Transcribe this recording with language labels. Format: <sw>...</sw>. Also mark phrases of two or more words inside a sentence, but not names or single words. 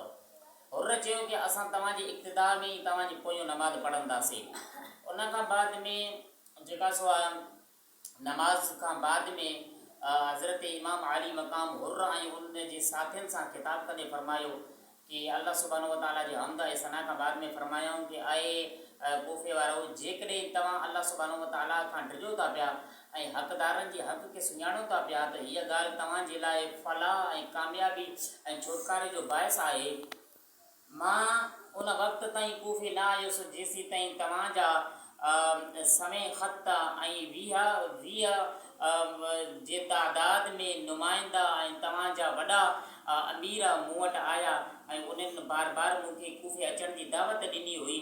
<sd>हुर्र चयो कि असां तव्हांजे इक़्तिदा में ई तव्हांजे पोयों नमाज़ पढ़ंदासीं। उन खां बाद में जेका सो आहे नमाज़ खां बाद में हज़रत इमाम आली मक़ाम हुर्र ऐं उन जे साथियुनि सां ख़िताब कंदे फरमायो कि</sd> <ar>الله سبحانه وتعالى</ar> <sd>जे हम्द ऐं सना खां बाद में फरमायूं कि आए कूफ़े वारो, जेकॾहिं तव्हां</sd> <ar>الله سبحانه وتعالى</ar> <sd>खां डिॼो था पिया ऐं हक़दारनि जे हक़ खे सुञाणो था पिया त हीअ ॻाल्हि तव्हांजे लाइ फलाह ऐं कामयाबी ऐं छुटकारे जो बाहिस आहे। मां उन वक़्त ताईं कूफ़े न आयुसि जेसीं ताईं तव्हांजा समय ख़त ऐं 20 जे तादाद में नुमाइंदा ऐं तव्हांजा वॾा अमीर मूं वटि आया ऐं उन्हनि बार बार मूंखे कूफ़े अचण जी दावत ॾिनी हुई।</sd>